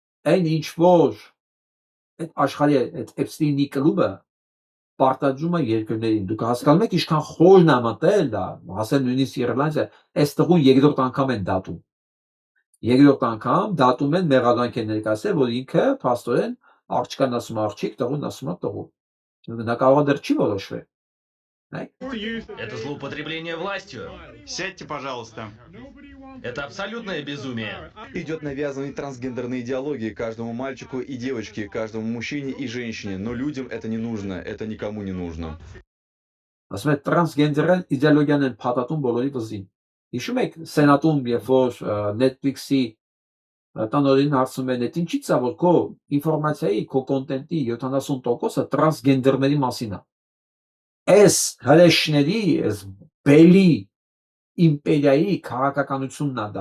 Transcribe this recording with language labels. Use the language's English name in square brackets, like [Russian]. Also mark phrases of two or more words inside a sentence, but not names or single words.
[Armenian] ինչ որ այդ աշխարհի այդ Էփստինի կլուբը պարտադրումը երկրներին։ Դուք հասկանում եք ինչքան խորն է մտել դա, հասել նույնիսկ Իռլանդիա, այս տղուն երկրորդ անգամ են դատում։ Երկրորդ անգամ դատում են մեղադրանք են ներկայացրել, որ ինքը փաստորեն աղջկան ասում աղջիկ, տղուն ասում տղու։ Նա կարող է դեռ չի որոշվել։ [Russian] Это злоупотребление властью. Сядьте, пожалуйста. Это абсолютное безумие. Идет навязанные трансгендерные идеологии каждому мальчику и девочке, каждому мужчине и женщине. Но людям это не нужно, это никому не нужно. [Armenian] Ասում է տրանսգենդերային իդեոլոգիան են փաթաթում բոլորի վզին։ Հիշում եք սենատում, երբ որ Netflix-ի տնօրենին հարցնում են, ինչի՞ց է որ քո ինֆորմացիայի, քո կոնտենտի 70%-ը տրանսգենդերների մասին է։ Այս հրեշների, այս բելի իմպերիայի քաղաքականությունն է դա։